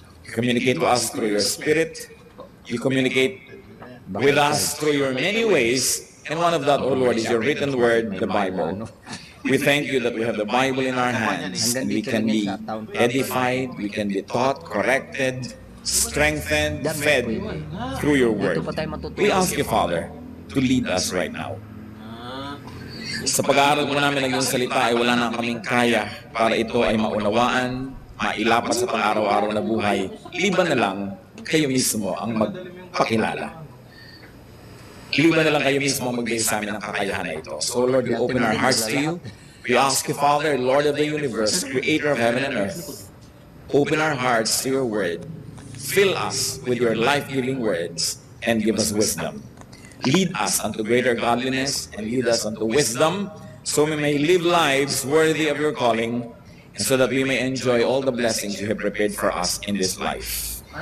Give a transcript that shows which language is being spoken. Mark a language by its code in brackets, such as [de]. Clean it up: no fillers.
[en] You communicate to us through your Spirit. You communicate with us through your many ways, and one of that, O Lord, is your written word, the Bible. We thank you that we have the Bible in our hands, and we can be edified, we can be taught, corrected, strengthened, fed through your word. We ask you, Father, to lead us right now. [tl] Sa pag-aaral po namin ng iyong salita ay wala na kaming kaya para ito ay maunawaan, mailapat sa pang-araw-araw na buhay. Liban na lang kayo mismo ang magpakilala. Liban na lang kayo mismo ang magbigay sa amin ng kakayahan na ito. [en] So Lord, we open our hearts to you. We ask you, Father, Lord of the universe, creator of heaven and earth, open our hearts to your word. Fill us with your life-giving words and give us wisdom. Lead us unto greater godliness and lead us unto wisdom, so we may live lives worthy of your calling, and so that we may enjoy all the blessings you have prepared for us in this life.